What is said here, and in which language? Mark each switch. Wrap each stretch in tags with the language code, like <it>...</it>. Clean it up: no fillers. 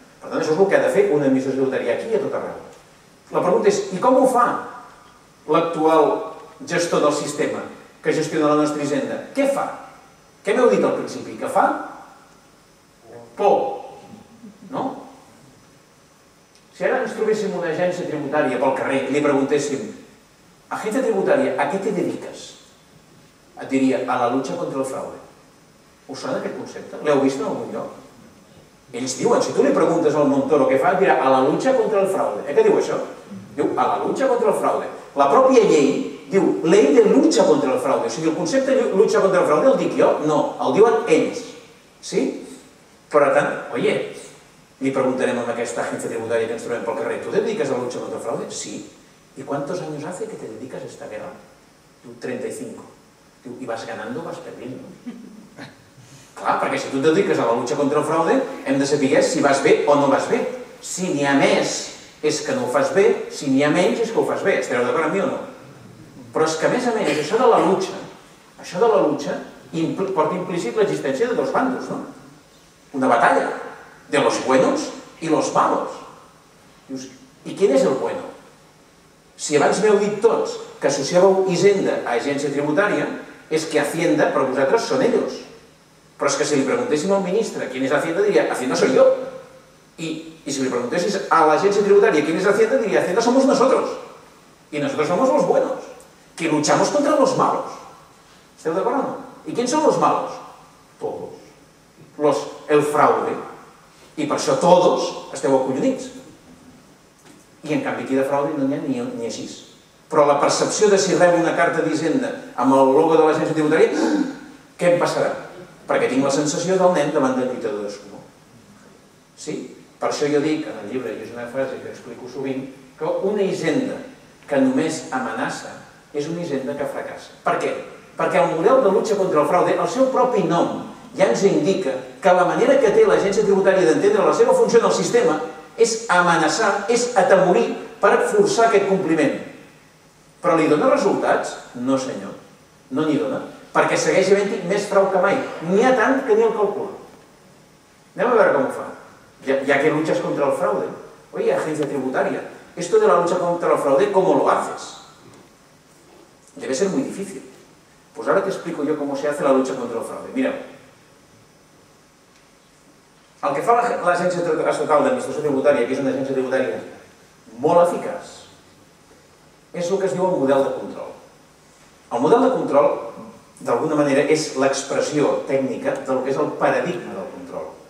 <ca>Per tant, això és el que ha de fer una administració tributària aquí i a tot arreu. La pregunta és, i com ho fa l'actual gestor del sistema que gestiona la nostra hisenda? Què fa? Què m'heu dit al principi? Que fa? Por. No? Si ara ens trobéssim una agència tributària pel carrer i li preguntéssim, agència tributària,</ca> <es>¿a què te dediques?</es> <ca>Et diria,</ca> <es>a la lucha contra el fraude.</es> <ca>Us sona aquest concepte? L'heu vist en algun lloc? Ells diuen, si tu li preguntes al Montoro què fa, et dirà,</ca> <es>a la lucha contra el fraude.</es> <ca>Què diu això?</ca> <es>Diu, a la lucha contra el fraude.</es> <ca>La pròpia llei diu, ley de lucha contra el fraude. O sigui, el concepte de lucha contra el fraude el dic jo? No, el diuen ells. Sí? Per tant, oye, li preguntarem a aquesta agència tributària que ens trobem pel carrer,</ca> <es>¿tú te dedicas a la lucha contra el fraude?</es> <ca>Sí.</ca> <es>¿Y cuántos años hace que te dedicas a esta guerra?</es> <ca>Diu, 35. Diu, i</ca> <es>vas ganando o vas perdiendo?</es> <ca>Clar, perquè si tu et dediques a la lucha contra el fraude, hem de saber si vas bé o no vas bé. Si n'hi ha més, és que no ho fas bé, si n'hi ha menys, és que ho fas bé. Esteu d'acord amb mi o no? Però és que, a més, això de la lucha porta implícit l'existència de dos bandos, no?</ca> <es>Una batalla de los buenos y los malos.</es> <ca>Dius, i quin és el bueno? Si abans m'heu dit tots que associàveu Hisenda a agència tributària, és que Hacienda, per vosaltres, són ells. Però és que si li preguntéssim al ministre quin és Hacienda, diria,</ca> <es>Hacienda soy yo.</es> <ca>Y si le preguntéssim a l'agència tributària quin és Hacienda, diria,</ca> <es>Hacienda somos nosotros. Y nosotros somos los buenos, que luchamos contra los malos.</es> <ca>¿Esteu d'acord o no?</ca> <es>¿Y quién son los malos? Todos. El fraude.</es> <ca>I per això todos esteu acollonits. I en canvi aquí de fraude no n'hi ha ni així. Però la percepció de si rebo una carta d'Hisenda amb el logo de l'agència tributària, què em passarà? Perquè tinc la sensació del nen davant del lluitador d'escumó. Sí? Per això jo dic, en el llibre, i és una frase que explico sovint, que una hisenda que només amenaça és una hisenda que fracassa. Per què? Perquè el model de lucha contra el fraude, el seu propi nom, ja ens indica que la manera que té l'agència tributària d'entendre la seva funció en el sistema és amenaçar, és atemorir per forçar aquest compliment. Però li dona resultats? No, senyor. No n'hi dona. Perquè segueix havent-hi més frau que mai. N'hi ha tant que ni el calcula. Anem a veure com ho fa.</ca> <es>Ya que luchas contra el fraude. Oye, agencia tributaria, esto de la lucha contra el fraude, ¿cómo lo haces? Debe ser muy difícil. Pues ahora te explico yo cómo se hace la lucha contra el fraude.</es> <ca>Mireu. El que fa l'Agència Estatal d'Administració Tributària, que és una agència tributària molt eficaç, és el que es diu el model de control. El model de control, d'alguna manera, és l'expressió tècnica del que és el paradigma del control.</ca>